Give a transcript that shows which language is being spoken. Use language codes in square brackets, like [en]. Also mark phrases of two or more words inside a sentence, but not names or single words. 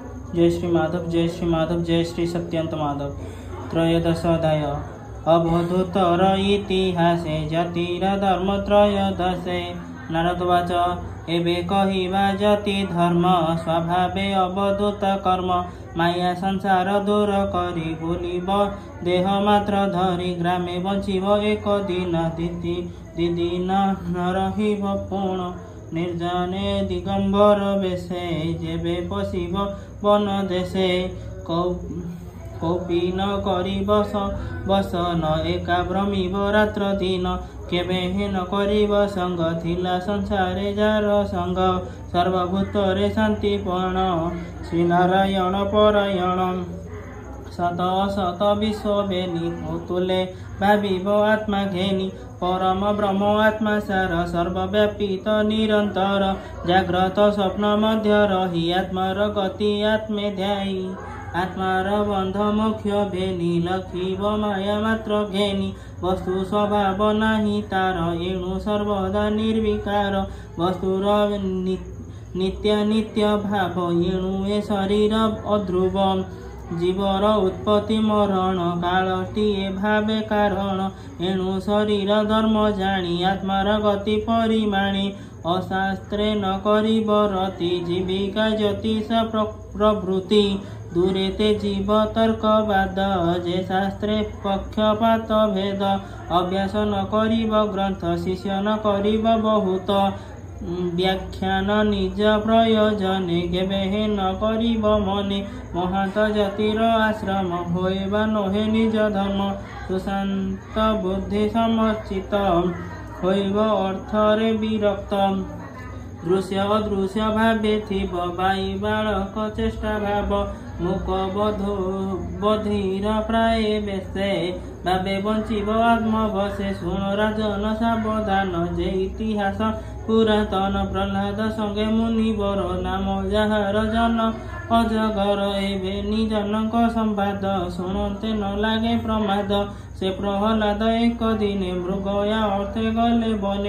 [or] ଜୟ ଶ୍ରୀ ମାଧବ, ଜୟ ଶ୍ରୀ ମାଧବ, ଜୟ ଶ୍ରୀ ସତ୍ୟନ୍ତ ମାଧବ। ତ୍ରୟୋଦଶ ଅଧ୍ୟାୟ। ଅବଧୂତର ଇତିହାସେ ଜାତିର ଧର୍ମ ତ୍ରୟୋଦଶେ। ନାରଦବାଚ ଏବେ କହିବା ଜାତି ଧର୍ମ ସ୍ୱଭାବେ ଅବଧୂତ କର୍ମ। ମାୟା ସଂସାର ଦୂର କରି ବୁଲିବ ଦେହ ମାତ୍ର ଧରି। ଗ୍ରାମେ ବଞ୍ଚିବ ଏକ ଦିନ ଦିଦିନ ନ ରହିବ ପୂର୍ଣ୍ଣ। ନିର୍ଜନେ ଦିଗମ୍ବର ବେଶେ ଯେବେ ପଶିବ ବନ ଦେଶେ। କୌପୀ ନ କରି ବସନ ଏକା ଭ୍ରମିବ ରାତ୍ର ଦିନ। କେବେ ହେନ କରିବ ସଙ୍ଗ ଥିଲା ସଂସାରେ ଯାର ସଙ୍ଗ। ସର୍ବଭୂତରେ ଶାନ୍ତିପଣ ଶ୍ରୀନାରାୟଣ ପରାୟଣ। ସତ ଅସତ ବିଶ୍ୱ ବେନି ତୁଳେ ଭାବିବ ଆତ୍ମା ଘେନି। ପରମ ବ୍ରହ୍ମ ଆତ୍ମା ସାର ସର୍ବବ୍ୟାପିତ ନିରନ୍ତର। ଜାଗ୍ରତ ସ୍ୱପ୍ନ ମଧ୍ୟ ରହି ଆତ୍ମାର ଗତି ଆତ୍ମେ ଧ୍ୟାୟୀ। ଆତ୍ମାର ବନ୍ଧ ମୁଖ୍ୟ ଭେନି ଲଖିବ ମାୟା ମାତ୍ର ଘେନି। ବସ୍ତୁ ସ୍ୱଭାବ ନାହି ତାର ଏଣୁ ସର୍ବଦା ନିର୍ବିକାର। ବସ୍ତୁର ନିତ୍ୟ ନିତ୍ୟ ଭାବ ଏଣୁ ଏ ଶରୀର ଅଧ୍ରୁବ। ଜୀବର ଉତ୍ପତ୍ତି ମରଣ କାଳଟିଏ ଭାବେ କାରଣ। ଏଣୁ ଶରୀର ଧର୍ମ ଜାନି ଆତ୍ମାର ଗତି ପରିମାଣି। ଅଶାସ୍ତ୍ରେ ନ କରିବ ରତି ଜୀବିକା ଜ୍ୟୋତିଷ ପ୍ରବୃତ୍ତି। ଦୂରେ ତେ ଜୀବ ତର୍କବାଦ ଯେ ଶାସ୍ତ୍ରେ ପକ୍ଷପାତ ଭେଦ। ଅଭ୍ୟାସ ନ କରିବ ଗ୍ରନ୍ଥ ଶିଷ୍ୟ ନ କରିବ ବହୁତ। ବ୍ୟାଖ୍ୟାନ ନିଜ ପ୍ରୟୋଜନେ କେବେ ନ କରିବ ମନେ। ମହାନ୍ତ ଜାତିର ଆଶ୍ରମ ହୋଇବା ନହେ ନିଜ ଧର୍ମ। ସୁଶାନ୍ତ ବୁଦ୍ଧି ସମର୍ଚ୍ଚିତ ହୋଇବ ଅର୍ଥରେ ବିରକ୍ତ। ଦୃଶ୍ୟ ଅଦୃଶ୍ୟ ଭାବେ ଥିବ ବାଇ ବାଳକ ଚେଷ୍ଟା ଭାବ। ମୁଖ ବଧିର ପ୍ରାୟ ବେଶେ ଭାବେ ବଞ୍ଚିବ ଆତ୍ମବଶେ। ଶୁଣ ରାଜନ ସାବଧାନ ଯେ ଇତିହାସ ପୁରାତନ। ପ୍ରହଲାଦ ସଙ୍ଗେ ମୁନିବର ନାମ ଯାହାର ଜନ ଅଜଗର। ଏବେ ନିଜନକ ସମ୍ବାଦ ଶୁଣତେ ନ ଲାଗେ ପ୍ରମାଦ। ସେ ପ୍ରହଲାଦ ଏକ ଦିନେ ମୃଗୟା ଅର୍ଥେ ଗଲେ ବନେ।